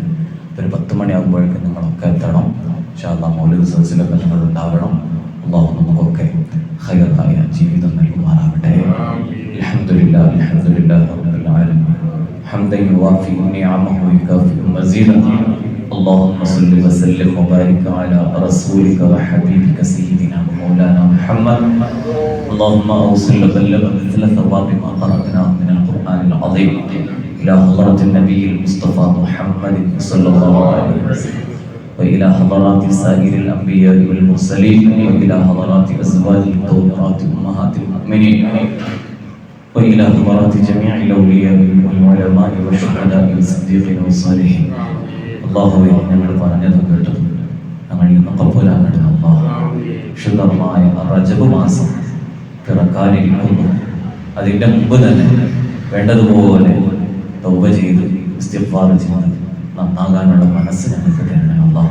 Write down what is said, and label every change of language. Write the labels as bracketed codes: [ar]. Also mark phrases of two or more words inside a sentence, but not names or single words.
[ml] ഒരു 10 മണിയാകുമ്പോഴേക്കും നിങ്ങളൊക്കെ എത്തണം. [ar] إن شاء الله [ml] മൗലിദ് സദസ്സിലൊക്കെ നിങ്ങൾ ഉണ്ടാവണം. അല്ലാഹു നമുക്കൊക്കെ ഖൈറായ ജീവിതം നൽകുമാറാവട്ടെ. [ar] الحمد لله الحمد لله رب العالمين حمدا يوافي نعمه ويكافئ مزيده. اللهم صل وسلم وبارك على رسولك وحبيبك سيدنا ومولانا محمد. اللهم اوصل وبلغ مثل ثواب ما قرأناه من القرآن العظيم إلى حضرة النبي المصطفى محمد صلى الله عليه وسلم، وإلى حضرات سائر الأنبياء والمرسلين، وإلى حضرات أزواج الطاهرات أمهات المؤمنين، وإلى حضرات جميع الأولياء والعلماء والشهداء والصديقين والصالحين. [ml] അല്ലാഹുവേ ഞങ്ങൾ പറഞ്ഞതും കേട്ടതും ഞങ്ങളിൽ നിന്ന് ഖബൂലാക്കണേ അല്ലാഹ്. ശുദ്ധമായ റജബ് മാസം പിറക്കാനിരിക്കുന്നു. അതിൻ്റെ മുമ്പ് തന്നെ വേണ്ടതുപോലെ തൗബ ചെയ്ത് ഇസ്തിഗ്ഫാർ ചെയ്ത് നന്നാകാനുള്ള മനസ്സ് ഞങ്ങൾക്ക് തരണേ അല്ലാഹ്.